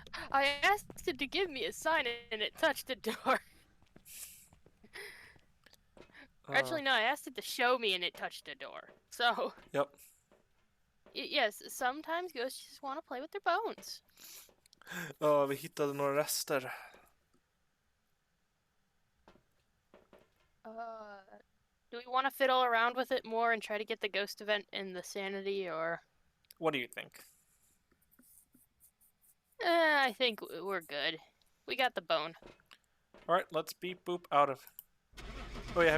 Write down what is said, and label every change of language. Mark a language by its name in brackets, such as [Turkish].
[English] I asked it to give me a sign and it touched a door. Actually, no, I asked it to show me and it touched a door. So, Yep. yes, sometimes ghosts just want to play with their bones. [Swedish] Vi hittade några rester. [English] Do we want to fiddle around with it more and try to get the ghost event and the sanity, or? What do you think? I think we're good. We got the bone. Alright, let's beep boop out of. Oh yeah,